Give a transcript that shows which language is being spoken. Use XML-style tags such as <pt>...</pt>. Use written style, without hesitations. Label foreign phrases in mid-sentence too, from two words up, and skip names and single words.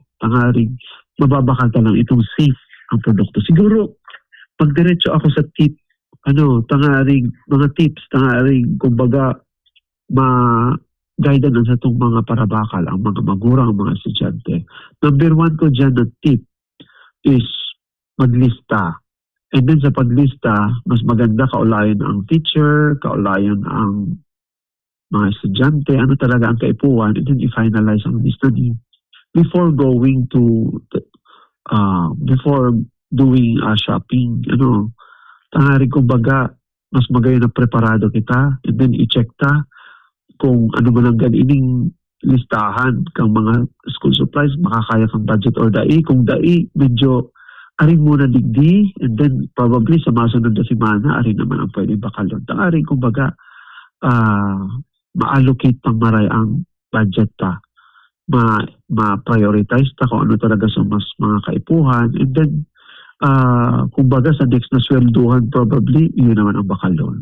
<bik>Tangaring mababakal ka lang itong safe ang produkto. Siguro, pag diretso ako sa tip, tangaring mga tips, tangaring kumbaga guidance sa itong mga parabakal, ang mga magurang, ang mga estudyante. Number 1 ko dyan na tip is maglista.</bik> <en>And then</en> <bik>sa paglista, mas maganda kaulayan ang teacher, kaulayan ang mga estudyante, ano talaga ang kaipuan,</bik> <en>and then i-finalize ang study before going to, before doing shopping.</en> <bik>Tangaring kumbaga, mas magayon na preparado kita,</bik> <en>and then</en> <bik>i-check ta kung ano man ang ganining listahan kang mga school supplies, makakaya kang budget or dai. Kung dai, medyo aring muna digdi,</bik> <en>and then</en> <bik>probably sa masunod na simana, aring naman ang pwede bakalon. Aring kumbaga, ma-allocate pang maray ang budget ta. Ma-prioritize ta kung ano talaga sa mas mga kaipuhan,</bik> <en>and then,</en> <bik>kumbaga sa next na swelduhan probably, yun naman ang bakalon.</bik>